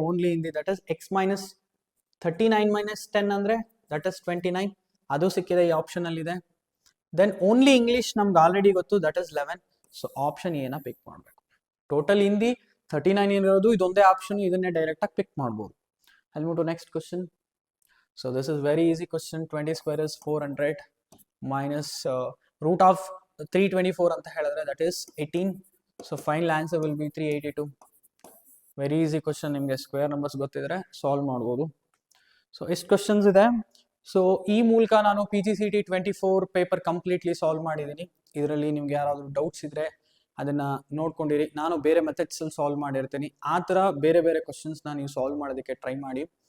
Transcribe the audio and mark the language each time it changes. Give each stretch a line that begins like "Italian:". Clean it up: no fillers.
English: Only Hindi that is x - 39 - 10 ಅಂದ್ರೆ that is 29.
Kannada: ಅದು ಸಿಕ್ಕಿದೆ, ಈ ಆಪ್ಷನ್ ಅಲ್ಲಿ ಇದೆ.
English: then only English
Kannada: ನಮ್ಗೆ ಆಲ್ರೆಡಿ ಗೊತ್ತು,
English: That is 11.
Kannada: ಸೊ ಆಪ್ಷನ್ ಎನ ಪಿಕ್ ಮಾಡಬೇಕು. ಟೋಟಲ್ ಹಿಂದಿ 39 ಇರೋದು ಇದೊಂದೇ ಆಪ್ಷನ್, ಇದನ್ನೇ ಡೈರೆಕ್ಟ್ ಆಗಿ ಕ್ಲಿಕ್ ಮಾಡ್ಬೋದು.
English: I'll move to next question. So this is very easy question. 20 square is 400 minus root of 324
Kannada: ಅಂತ ಹೇಳಿದ್ರೆ
English: that is 18. So final answer will be 382. Very easy question,
Kannada: ನಿಮಗೆ ಸ್ಕ್ವೇರ್ ನಂಬರ್ಸ್ ಗೊತ್ತಿದ್ರೆ solve ಮಾಡ್ಬೋದು. So ಎಷ್ಟು questions ಇದೆ. So ಈ ಮೂಲಕ ನಾನು PGCET 24 ಪೇಪರ್ ಕಂಪ್ಲೀಟ್ಲಿ ಸಾಲ್ವ್ ಮಾಡಿದ್ದೀನಿ. ಇದರಲ್ಲಿ ನಿಮ್ಗೆ ಯಾರಾದರೂ ಡೌಟ್ಸ್ ಇದ್ರೆ ಅದನ್ನ ನೋಡ್ಕೊಂಡಿರಿ. ನಾನು ಬೇರೆ ಮೆಥಡ್ಸ್ ಅಲ್ಲಿ ಸಾಲ್ವ್ ಮಾಡಿರ್ತೀನಿ, ಆ ಥರ ಬೇರೆ ಬೇರೆ ಕ್ವಶನ್ಸ್ನ ನೀವು ಸಾಲ್ವ್ ಮಾಡೋದಕ್ಕೆ ಟ್ರೈ ಮಾಡಿ.